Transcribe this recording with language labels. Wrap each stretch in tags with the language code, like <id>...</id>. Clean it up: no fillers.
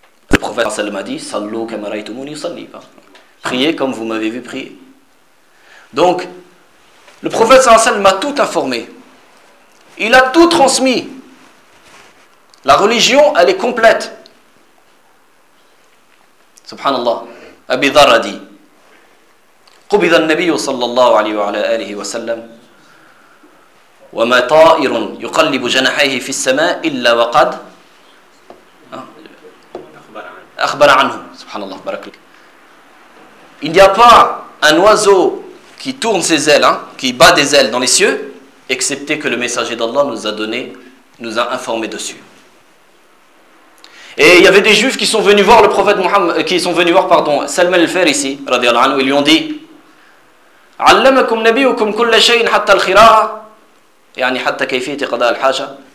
<fr>Le prophète sallallahu alayhi wa sallam a dit,</fr> <ar>sallu kama raytumuni salli,</ar> <fr>priez comme vous m'avez vu prier. Donc, le prophète sallallahu alayhi wa sallam m'a tout informé. Il a tout transmis. La religion, elle est complète. Subhanallah.</fr> <ar>Abi Dharr a dit, قبض النبي صلى الله عليه وعلى آله وسلم وما طائر يقلب جناحيه في السماء إلا وقد أخبر عنه سبحان الله بارك لك.</ar> <fr>Il n'y a pas un oiseau qui tourne ses ailes, hein, qui bat des ailes dans les cieux, excepté que le messager d'Allah nous a informé dessus. Et il y avait des juifs qui sont venus voir le prophète Mohammed, qui sont venus voir, pardon, Salman al-Farisi, radiallahu anhu, ils lui ont dit</fr> <ar>علمكم نبيكم كل شيء حتى الخراء يعني حتى كيفيه قضاء الحاجه.</ar>